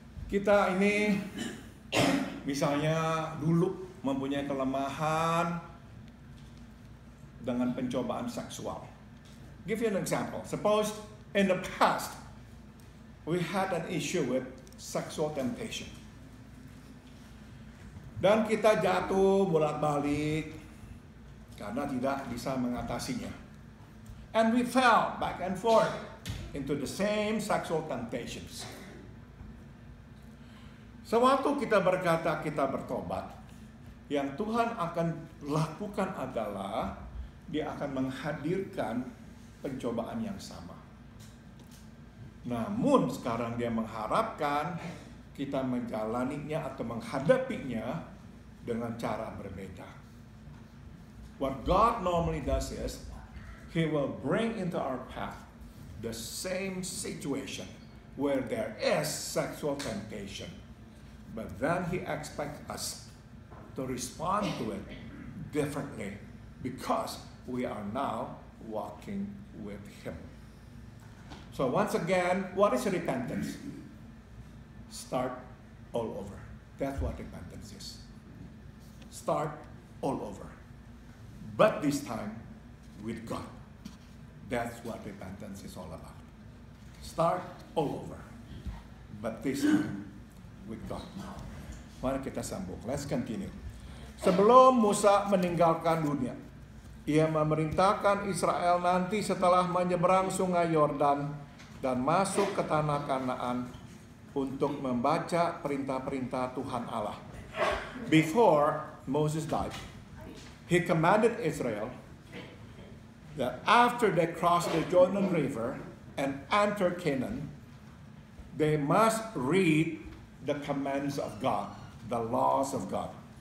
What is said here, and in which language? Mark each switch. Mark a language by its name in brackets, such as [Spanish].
[Indonesian] Kita ini misalnya dulu mempunyai kelemahan dengan pencobaan seksual. [English] Give you an example. Suppose in the past we had an issue with sexual temptation. [Indonesian] Dan kita jatuh bolak-balik karena tidak bisa mengatasinya. [English] And we fell back and forth into the same sexual temptations. [Indonesian] Sewaktu kita berkata kita bertobat, yang Tuhan akan lakukan adalah Dia akan menghadirkan pencobaan yang sama. Namun sekarang Dia mengharapkan kita menjalaninya atau menghadapinya dengan cara berbeda. [English] What God normally does is, He will bring into our path the same situation where there is sexual temptation. But then He expects us to respond to it differently because we are now walking with Him. So once again, what is repentance? Start all over. That's what repentance is. Start all over. But this time with God. That's what repentance is all about. Start all over. But this time with God. [Indonesian] Mari kita sambung. [English] Let's continue. [Indonesian] Sebelum Musa meninggalkan dunia, ia memerintahkan Israel nanti setelah menyeberang sungai Yordan dan masuk ke tanah Kanaan untuk membaca perintah-perintah Tuhan Allah. [English] Before Moses died, he commanded Israel that after they cross the Jordan River and enter Canaan, they must read the commands of God, the laws of God.